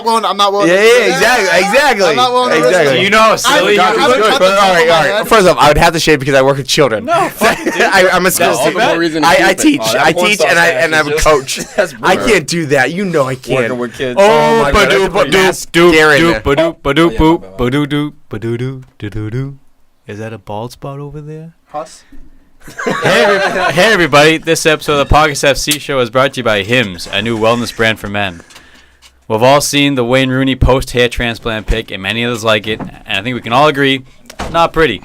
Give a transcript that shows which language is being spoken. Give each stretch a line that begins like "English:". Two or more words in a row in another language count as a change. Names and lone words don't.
English: not willing. I'm not willing. Yeah, exactly. I'm not willing to risk it. Exactly. You know how silly you I haven't are. cut But, the top all of my right. head. First off, I would have to shave because I work with children. No, fuck, dude. I'm a school. all the more reason to I keep it. teach. Oh, that I porn teach, star and stash I'm a is coach. That's I brutal. can't do that. You know I can't. Working with kids. Oh, my God, ba-doop, that's pretty ba-doop, nasty. Doop, Darren. doop, ba-doop, ba-doop, yeah, boop, my bad. ba-doo-doo, ba-doo-doo, do-do-doo. Is that a bald spot over there? Huss. Hey everybody, this episode of the Pockets FC show is brought to you by Hims, a new wellness brand for men. We've all seen the Wayne Rooney post-hair transplant pic, and many others like it, and I think we can all agree, not pretty.